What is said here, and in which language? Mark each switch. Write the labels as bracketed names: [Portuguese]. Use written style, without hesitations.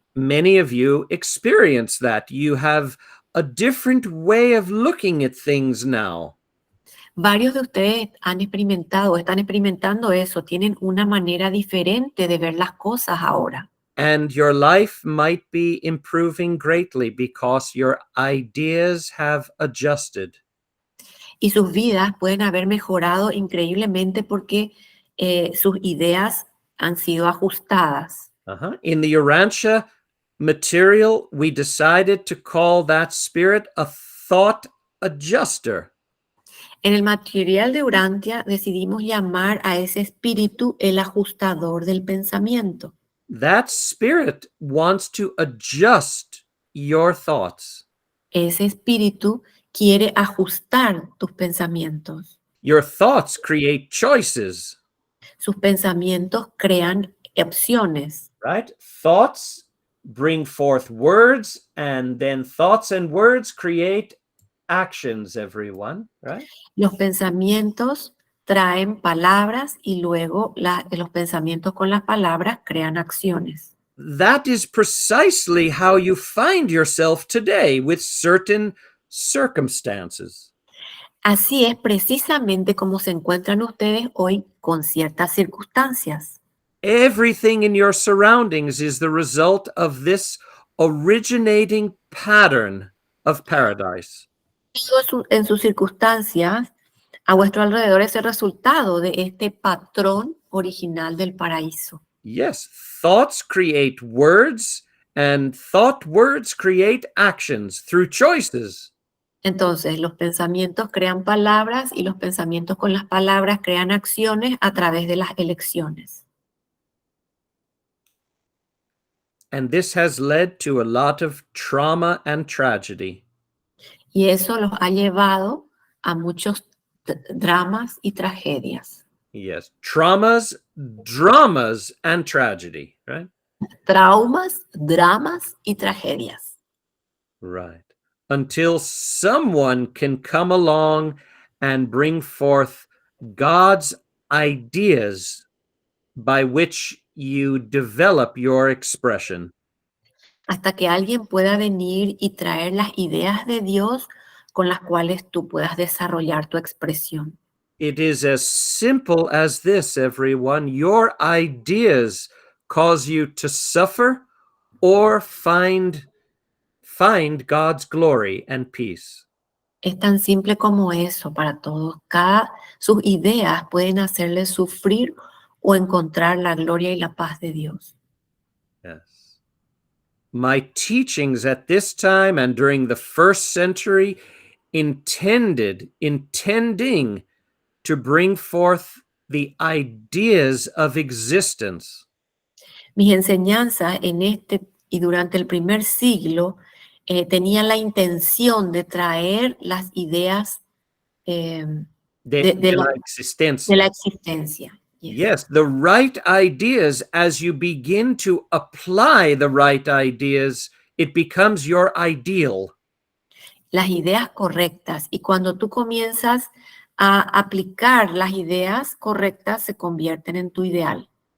[English] Many of you experience that. You have a different way of looking at things now. [Spanish] Varios de ustedes han experimentado, están experimentando eso, tienen una manera diferente de ver las cosas ahora. [English] And your life might be improving greatly because your ideas have adjusted. [Spanish] Y sus vidas pueden haber mejorado increíblemente porque sus ideas han sido ajustadas. [English] In the Urantia material, we decided to call that spirit a thought adjuster. [Spanish] En el material de Urantia decidimos llamar a ese espíritu el ajustador del pensamiento. [English] That spirit wants to adjust your thoughts. [Spanish] Ese espíritu quiere ajustar tus pensamientos. [English] Your thoughts create choices, [Spanish] Sus pensamientos crean opciones. [English] right? Thoughts bring forth words, and then thoughts and words create actions, everyone, right? [Spanish] Los pensamientos traen palabras y luego los pensamientos con las palabras crean acciones. [English] That is precisely how you find yourself today with certain circumstances. [Spanish] Así es precisamente como se encuentran ustedes hoy con ciertas circunstancias. [English] Everything in your surroundings is the result of this originating pattern of paradise. [Spanish] Todo en sus circunstancias a vuestro alrededor es el resultado de este patrón original del paraíso. [English] Yes, thoughts create words, and thought words create actions through choices. [Spanish] Entonces, los pensamientos crean palabras y los pensamientos con las palabras crean acciones a través de las elecciones. [English] And this has led to a lot of trauma and tragedy. [Spanish] Y eso los ha llevado a muchos dramas y tragedias. [English] Yes, traumas, dramas, and tragedy, right? [Spanish] Traumas, dramas y tragedias. [English] Right. Until someone can come along and bring forth God's ideas by which you develop your expression. [Spanish] Hasta que alguien pueda venir y traer las ideas de Dios con las cuales tú puedas desarrollar tu expresión. [English] It is as simple as this, everyone. Your ideas cause you to suffer or find God's glory and peace. [Spanish] Es tan simple como eso para todos. Sus ideas pueden hacerles sufrir o encontrar la gloria y la paz de Dios. [English] Yes. My teachings at this time and during the first century intending to bring forth the ideas of existence. [Spanish] Mis enseñanzas en este y durante el primer siglo tenían la intención de traer las ideas de de la la existencia. existencia. [English] Yes, the right ideas, as you begin to apply the right ideas, it becomes your ideal. [Spanish] Las ideas correctas. Y cuando tú comienzas a aplicar las ideas correctas, se convierten en tu ideal.